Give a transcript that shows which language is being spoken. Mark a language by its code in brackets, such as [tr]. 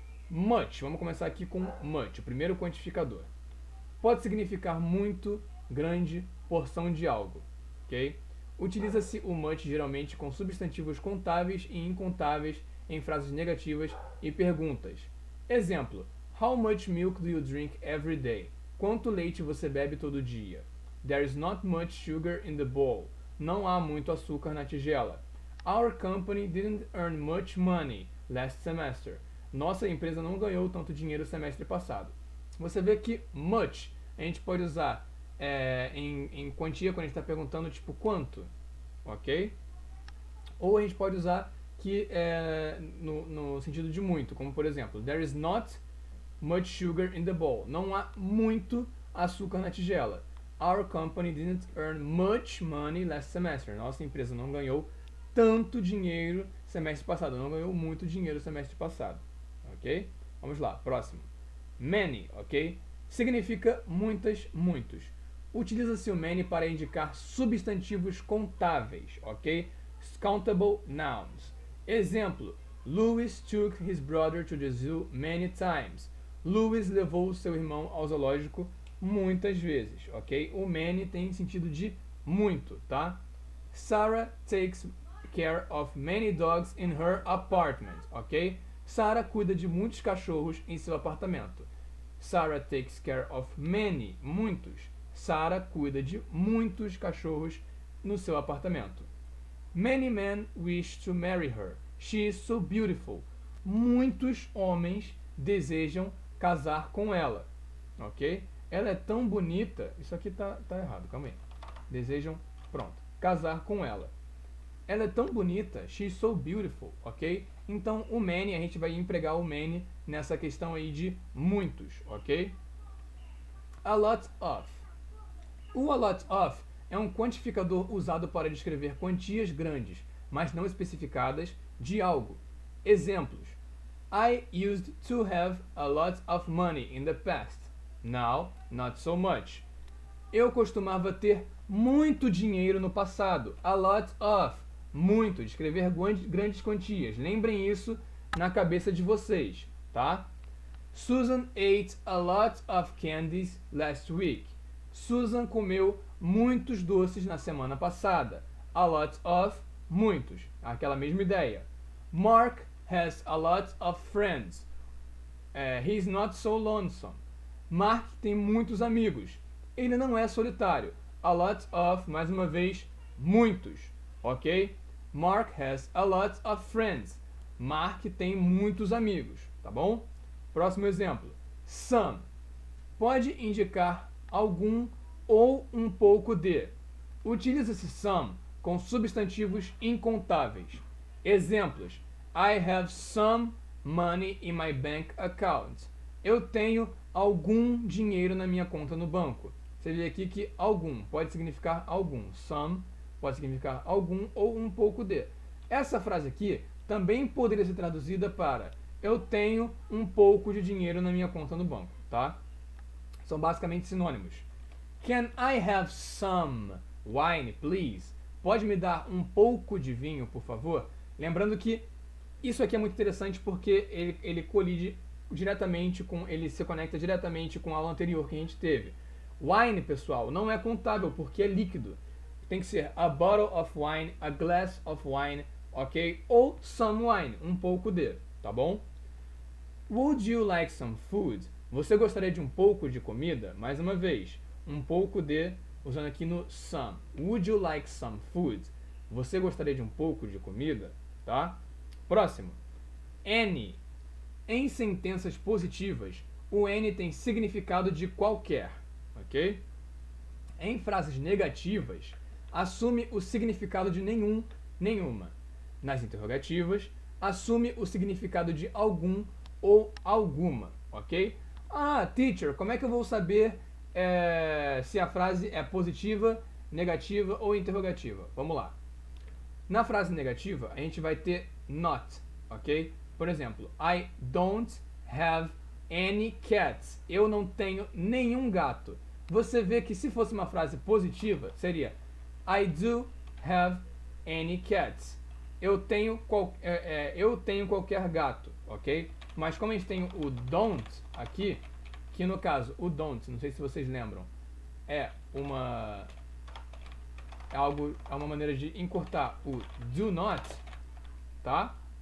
[pt] Much, vamos começar aqui com much, o primeiro quantificador. Pode significar muito, grande, porção de algo, ok? Utiliza-se o much geralmente com substantivos contáveis e incontáveis em frases negativas e perguntas. [en] Exemplo: How much milk do you drink every day? [pt] Quanto leite você bebe todo dia? [en] There is not much sugar in the bowl. [pt] Não há muito açúcar na tigela. [en] Our company didn't earn much money last semester. [pt] Nossa empresa não ganhou tanto dinheiro semestre passado. Você vê que much a gente pode usar em quantia quando a gente está perguntando tipo quanto, ok? Ou a gente pode usar que no sentido de muito, como por exemplo, [en] there is not much sugar in the bowl. [pt] Não há muito açúcar na tigela. [en] Our company didn't earn much money last semester. [pt] Nossa empresa não ganhou tanto dinheiro semestre passado. Não ganhou muito dinheiro semestre passado. Ok? Vamos lá, próximo. Many, ok? Significa muitas, muitos. Utiliza-se o many para indicar substantivos contáveis, ok? [en] Countable nouns. Exemplo: Louis took his brother to the zoo many times. [pt] Louis levou seu irmão ao zoológico muitas vezes, ok? O many tem sentido de muito, tá? [en] Sarah takes care of many dogs in her apartment, ok? [pt] Sarah cuida de muitos cachorros em seu apartamento. [en] Sarah takes care of many, [pt] muitos. Sarah cuida de muitos cachorros no seu apartamento. [en] Many men wish to marry her. She is so beautiful. [pt] Muitos homens desejam casar com ela, ok? Ela é tão bonita. Isso aqui tá errado, calma aí. Desejam, pronto, casar com ela. Ela é tão bonita, [en] she's so beautiful, [pt] ok? Então o many, a gente vai empregar o many nessa questão aí de muitos, ok? A lot of. O a lot of é um quantificador usado para descrever quantias grandes, mas não especificadas, de algo. [en] Exemplos: I used to have a lot of money in the past. Now, not so much. [pt] Eu costumava ter muito dinheiro no passado. A lot of. Muito. Descrever grandes quantias. Lembrem isso na cabeça de vocês, tá? [en] Susan ate a lot of candies last week. [pt] Susan comeu muitos doces na semana passada. A lot of. Muitos. Aquela mesma ideia. [en] Mark has a lot of friends. He's not so lonesome. [pt] Mark tem muitos amigos. Ele não é solitário. A lot of, mais uma vez, muitos. Ok? [en] Mark has a lot of friends. [pt] Mark tem muitos amigos. Tá bom? Próximo exemplo. Some. Pode indicar algum ou um pouco de. Utiliza-se some com substantivos incontáveis. [en] Exemplos: I have some money in my bank account. [pt] Eu tenho algum dinheiro na minha conta no banco. Você vê aqui que algum pode significar algum. Some pode significar algum ou um pouco de. Essa frase aqui também poderia ser traduzida para eu tenho um pouco de dinheiro na minha conta no banco, tá? São basicamente sinônimos. [en] Can I have some wine, please? [pt] Pode me dar um pouco de vinho, por favor? Lembrando que isso aqui é muito interessante porque ele colide diretamente com, ele se conecta diretamente com a aula anterior que a gente teve. Wine, pessoal, não é contável porque é líquido. Tem que ser [en] a bottle of wine, [pt] a glass of wine, ok? Ou some wine, um pouco de, tá bom? [en] Would you like some food? [pt] Você gostaria de um pouco de comida? Mais uma vez, um pouco de, usando aqui no some. [en] Would you like some food? [pt] Você gostaria de um pouco de comida? Tá? Próximo. Any. Em sentenças positivas, o any tem significado de qualquer, ok? Em frases negativas, assume o significado de nenhum, nenhuma. Nas interrogativas, assume o significado de algum ou alguma, ok? Ah, teacher, como é que eu vou saber se a frase é positiva, negativa ou interrogativa? Vamos lá. Na frase negativa, a gente vai ter not, ok? Por exemplo, [en] I don't have any cats. [pt] Eu não tenho nenhum gato. Você vê que se fosse uma frase positiva, seria [en] I do have any cats. [pt] Eu tenho qualquer gato, ok? Mas como a gente tem o don't aqui, que no caso, o don't, não sei se vocês lembram, é uma maneira de encurtar o do not, tá?